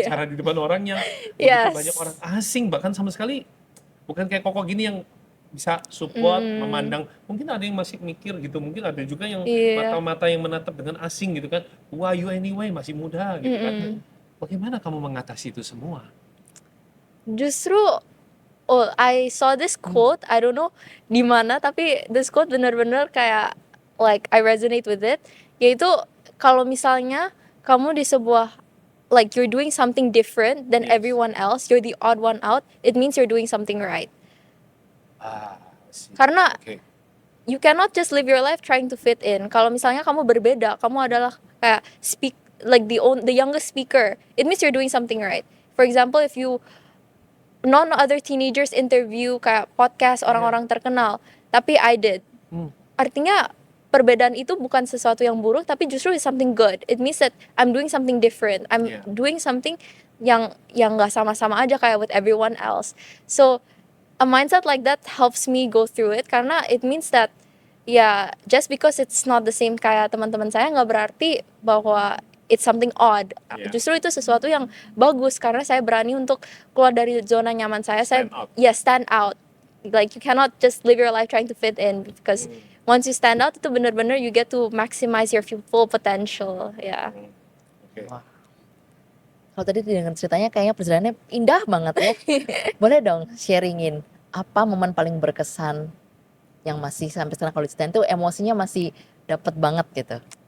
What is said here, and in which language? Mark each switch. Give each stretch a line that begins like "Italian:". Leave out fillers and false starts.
Indonesian: bicara di depan orang yang begitu banyak orang
English: Yes.
Indonesian: asing, bahkan sama sekali bukan kayak Koko gini yang bisa support, Mm. memandang. Mungkin ada yang masih mikir gitu, mungkin ada juga yang Iya. mata-mata yang menatap dengan asing gitu kan. Wah,
English: you anyway
Indonesian: masih muda gitu kan. Mm-mm. Bagaimana kamu mengatasi itu semua?
English: Justru I saw this quote, I don't know
Indonesian: di mana,
English: tapi this quote
Indonesian: bener-bener kayak
English: like I resonate with it.
Indonesian: Yaitu kalau misalnya kamu di sebuah
English: like you're doing something different than Yes. everyone else, you're the odd one out, it means you're doing something right. Sih.
Indonesian: Karena Oke.
English: you cannot just live your life trying to fit in.
Indonesian: Kalau misalnya kamu berbeda, kamu adalah kayak
English: the youngest speaker, it means you're doing something right. For example, if you none other teenagers interview
Indonesian: kayak podcast orang-orang terkenal, tapi
English: I did. Hmm.
Indonesian: Artinya perbedaan itu bukan sesuatu yang buruk, tapi justru
English: is something good. It means that I'm doing something different. I'm Yeah. doing something
Indonesian: yang nggak sama-sama aja kayak
English: with everyone else. So a mindset like that helps me go through it karena it means that ya just because it's not the same
Indonesian: kayak teman-teman saya nggak berarti bahwa
English: it's something odd. Yeah.
Indonesian: Justru itu sesuatu yang bagus karena saya berani untuk keluar dari zona nyaman saya.
English: Stand out. Stand out. Like you cannot just live your life trying to fit in because once you stand out
Indonesian: itu benar-benar
English: you get to maximize your full potential.
Indonesian: Ya. Oke. Wah. Kalau tadi dengan ceritanya kayaknya perjalanannya indah banget ya. Boleh dong sharingin apa momen paling berkesan yang masih sampai sekarang kalau diceritain tuh emosinya masih dapet banget gitu.